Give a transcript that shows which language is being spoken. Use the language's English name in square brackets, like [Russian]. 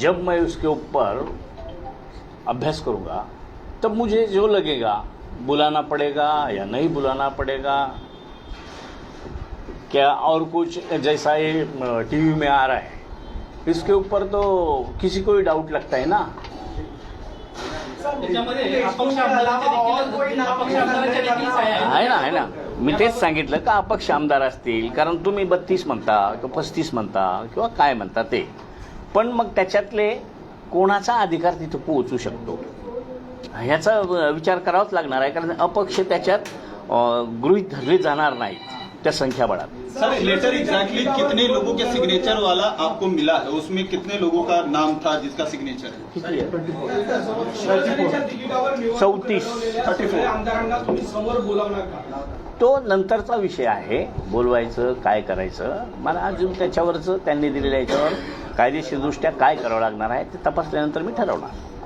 [Hindi] जब मैं उसके ऊपर अभ्यास करूंगा तब मुझे जो लगेगा बुलाना पड़ेगा या नहीं बुलाना पड़ेगा, क्या और कुछ जैसा ये टीवी में आ रहा है इसके ऊपर तो किसी को ही डाउट लगता है ना. [Marathi] त्याच्यामध्ये अपक्ष आमदारांच्या देखील सह्या आहेत. आहे ना. मी तेच सांगितलं का अपक्ष आमदार असतील, कारण तुम्ही 32 म्हणता किंवा 35 म्हणता किंवा काय म्हणता ते, पण मग त्याच्यातले कोणाचा अधिकार तिथं पोहोचू शकतो ह्याचा विचार करावाच लागणार आहे, कारण अपक्ष त्याच्यात गृहीत धरले जाणार नाहीत त्या संख्याबळात. [Hindi] सर, लेटर एग्जैक्टली कितने लोगों के सिग्नेचर वाला आपको मिला है? उसमें कितने लोगों का नाम था जिसका सिग्नेचर है? [Marathi] किती आहे? तिकिटावर निवड 34 आमदारांना तुम्ही समोर बोलावणार का? तो नंतरचा विषय आहे, बोलवायचं काय करायचं. मला अजून त्याच्यावरचं त्यांनी दिलेल्या याच्यावर कायदेशीरदृष्ट्या काय करावं लागणार आहे ते तपासल्यानंतर मी ठरवणार.